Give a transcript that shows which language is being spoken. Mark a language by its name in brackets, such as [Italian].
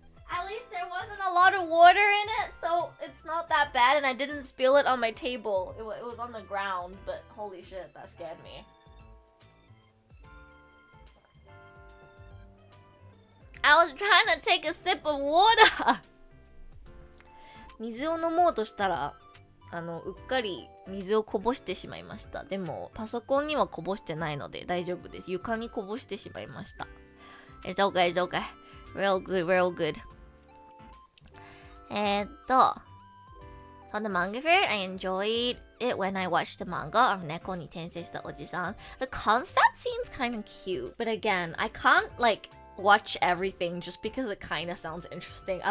[English] At least there wasn't a lot of water in it, so it's not that bad, and I didn't spill it on my table. It was on the ground, but holy shit, that scared me. I was trying to take a sip of water! [Japanese] 水を飲もうとしたら、うっかり水をこぼしてしまいました。でも、パソコンにはこぼしてないので大丈夫です。床にこぼしてしまいました。 [English] It's okay, it's okay. Real good, real good. On the manga fair, I enjoyed it when I watched the manga of Neko ni Tensei shita Oji-san. The concept seems kind of cute, but again, I can't watch everything just because it kind of sounds interesting.